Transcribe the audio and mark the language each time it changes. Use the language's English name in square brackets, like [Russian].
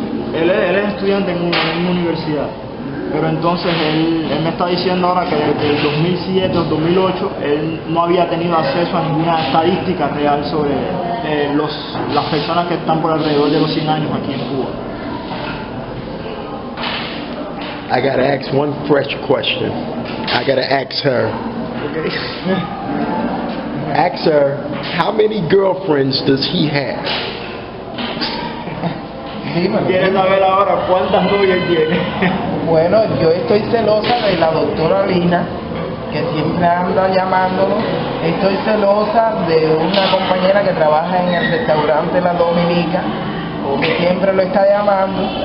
[Spanish] Él es estudiante en una universidad, pero entonces él me está diciendo ahora que desde el 2007 o 2008 él no había tenido acceso a ninguna estadística real sobre las personas que están por alrededor de los 100 años aquí en Cuba. [English] I gotta ask one fresh question. I gotta ask her. Okay. Ask her, how many girlfriends does he have? [Spanish] ¿Quieres saber ahora cuántas novias tiene? Bueno, yo estoy celosa de la doctora Lina, que siempre anda llamándolo. Estoy celosa de una compañera que trabaja en el restaurante La Dominica, que siempre lo está llamando.